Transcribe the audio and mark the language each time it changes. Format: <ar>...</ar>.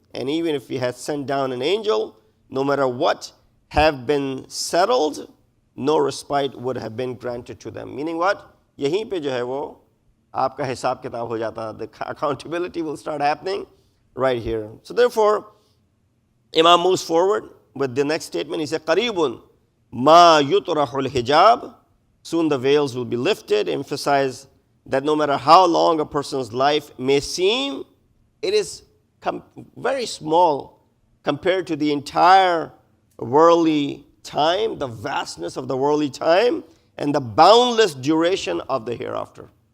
<en>And even if we had sent down an angel, no matter what have been settled, no respite would have been granted to them. Meaning what?</en> <ur>Yahin pe jo hai wo, aapka hisab kitab ho jata.</ur> <en>The accountability will start happening right here. So therefore, Imam moves forward with the next statement. He said,</en> <ar>قَرِيبٌ مَا يُطْرَحُ الْحِجَابِ.</ar> <en>Soon the veils will be lifted. Emphasize that no matter how long a person's life may seem, it is very small compared to the entire worldly time, the vastness of the worldly time, and the boundless duration of the hereafter.</en>